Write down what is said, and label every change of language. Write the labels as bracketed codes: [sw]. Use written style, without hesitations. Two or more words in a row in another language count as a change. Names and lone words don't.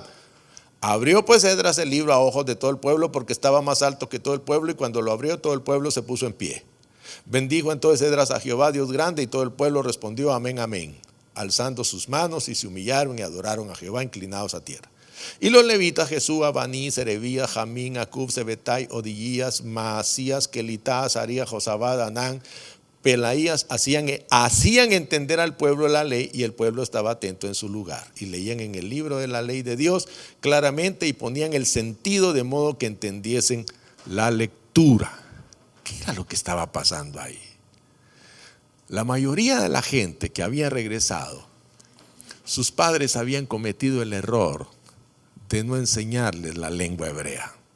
[es] Abrió pues Esdras el libro a ojos de todo el pueblo, porque estaba más alto que todo el pueblo, y cuando lo abrió todo el pueblo se puso en pie. Bendijo entonces Esdras a Jehová Dios grande, y todo el pueblo respondió amén, amén, alzando sus manos, y se humillaron y adoraron a Jehová inclinados a tierra. Y los levitas, Jesúa, Baní, Serebía, Jamín, Acub, Sebetai, Odillías, Maasías, Kelitá, Azaría, Josabad, Anán, Pelaías hacían entender al pueblo la ley, y el pueblo estaba atento en su lugar. Y leían en el libro de la ley de Dios claramente, y ponían el sentido de modo que entendiesen la lectura. ¿Qué era lo que estaba pasando ahí? La mayoría de la gente que había regresado, sus padres habían cometido el error de no enseñarles la lengua hebrea.